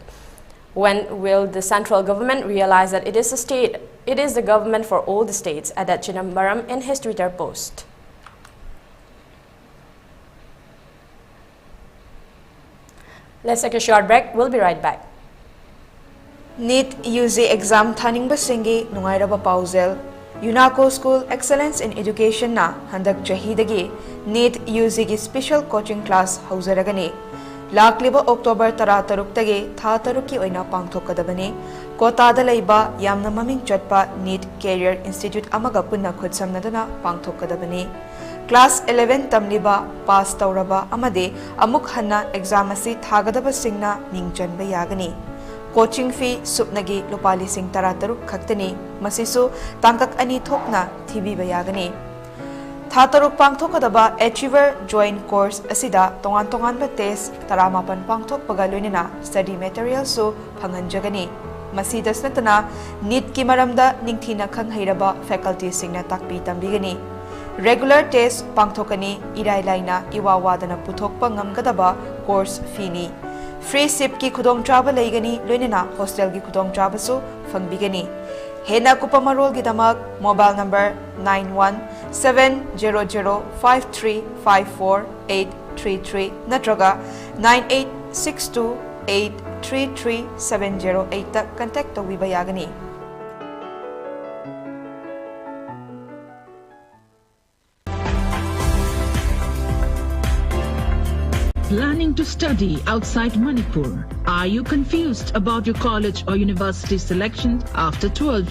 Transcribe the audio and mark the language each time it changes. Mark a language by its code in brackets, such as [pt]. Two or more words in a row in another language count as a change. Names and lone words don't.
[en] When will the central government realize that it is the government for all the states, added Chidambaram in his Twitter post. Let's take a short break. We'll be right back. [mni] NEET UG exam thaning basingi nungairaba pausel UNACO School Excellence in Education na handak chahidagi NEET UG gi [en] special coaching class [mni] hauzaragani lakliba October 13 tage tha taruki oina pangthokadabani Kota da leiba yamna maming chatpa NEET Career Institute amaga punna khudsamnadana pangthokadabani Class 11 tamliba pass tauraba amade amuk hanna exam asi thagadaba singna ningchanba yagani Coaching fee supnagi lupali sing tarataruk khaktani masisu tangkak ani thokna thibi bayagani Thataruk pangthokadaba Achiever Joint Course asida tongan ba test taramapan pangthok pagaluinina [en] study material [mni] so phanganjagani masidas natana NEET ki maramda ningthina khanghairaba faculty singna takpi tambigani [en] Regular test [mni] pangthokani irai laina iwawadana puthokpa ngamgadaba [en] course fee [mni] ni Free SIP ki khudong chaba leigani loinena hostel ki khudong chaba su fangbigani hena kupamarol gi damak [en] mobile number [mni] 917005354833 natraga 9862833708 ta contact tawiba yagani [en] Planning to study outside Manipur? Are you confused about your college or university selection after 12?